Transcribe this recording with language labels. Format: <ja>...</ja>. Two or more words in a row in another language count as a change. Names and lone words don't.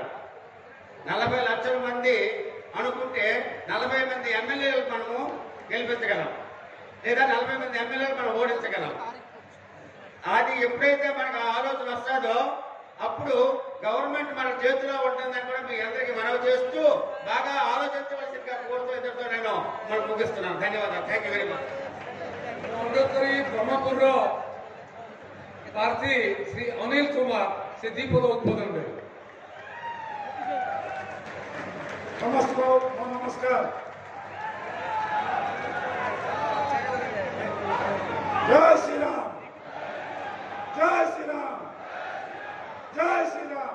<te>40 లక్షల మంది అనుకుంటే 40 మంది ఎమ్మెల్యేలు మనము గెలిపించగలం, లేదా 40 మంది ఎమ్మెల్యేలు మనం ఓడించగలం. అది ఎప్పుడైతే మనకు ఆలోచన వస్తుందో అప్పుడు గవర్నమెంట్ మన చేతిలో ఉంటుందని కూడా మీ అందరికీ మనవి చేస్తూ బాగా ఆలోచించవలసిందిగా కోరుతూ ఇద్దరితో నేను మనం ముగిస్తున్నాను. ధన్యవాదాలు.</te> <en>Thank you very much.</en> <or>ଅଣ୍ଡକରି ବ୍ରହ୍ମପୁରର ପ୍ରାର୍ଥୀ ଶ୍ରୀ ଅନିଲ କୁମାର ସେ ଦୀପଦ ଉଦ୍ବୋଧନ ଦେବେ। ସମସ୍ତଙ୍କୁ ନମସ୍କାର। ଜୟ ଶ୍ରୀରାମ, ଜୟ ଶ୍ରୀରାମ, ଜୟ ଶ୍ରୀରାମ।</or>